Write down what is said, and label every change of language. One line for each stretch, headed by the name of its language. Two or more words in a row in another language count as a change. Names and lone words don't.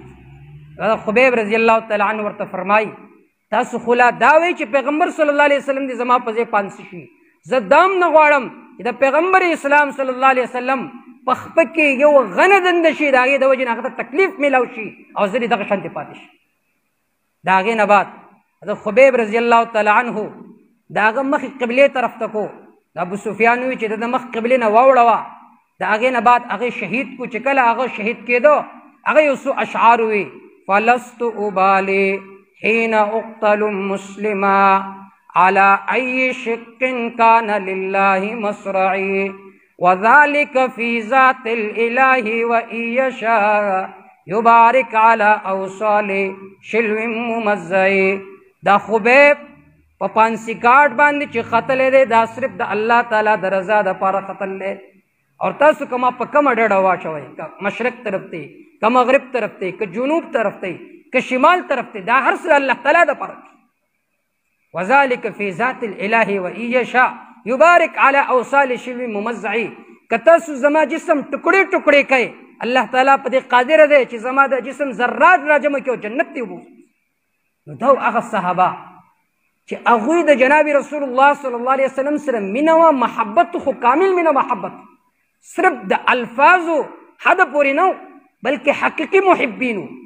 Pashto: خبیب
Arabic: رضی الله تعالی عنه
Pashto: ورته فرمایي تاسو خو لا دا وایئ چې پیغمبر
Arabic: صلی الله علیه وسلم
Pashto: دې زما په ځای پانسي شي، زه دام نه غواړم چې د پیغمبر اسلام
Arabic: صلی الله علیه وسلم
Pashto: په خپه کې یو غنه دنده شي، د هغې د وجې نه هغه ته تکلیف میلاو شي او زه دې دغه شانتې پاتې شي. د هغې نه بعد حضرت خبیب
Arabic: رضی الله تعالی عنه
Pashto: د هغه مخې قبلې طرف ته کو، د ابو سفیان ووي چې د مخ قبلې نه واوړوه. د هغې نه بعد هغې شهید کو. چې کله هغه شهید کېدو، هغه یو څو اشعار ووي:
Arabic: فلست ابالي حين اقتل مسلما على اي شق كان لله مصرعي وذلك في ذات الاله وان يشاء يبارك على اوصال شلو ممزعي.
Pashto: دا خبیب په پانسي ګاټ باندې چې قتل دی دا صرف د الله تعالی د رضا دپاره قتل دی. اور تاسو کما په کومه ډډه واچوئ، که مشرق طرف ته، که مغرب طرف ته، که جنوب طرف ته، که شمال طرف ته، دا هر څه الله تعالی دپاره دی.
Arabic: وذلك في ذات الاله وان يشاء يبارك على اوصال شلو ممزعي.
Pashto: که تاسو زما جسم ټکړې ټکړې کوئ، الله تعالی په دې قادر دی چې زما د جسم ذرات راجمع کړي او جنت ته وبوځي. نو دا هغه صحابه چې هغوی د جناب رسول الله
Arabic: صلی الله علیه وسلم
Pashto: سره مینه وه، محبت خو کامل مینه محبت، صرف د الفاظو حد پورې نه، بلکې حقیقي محبین.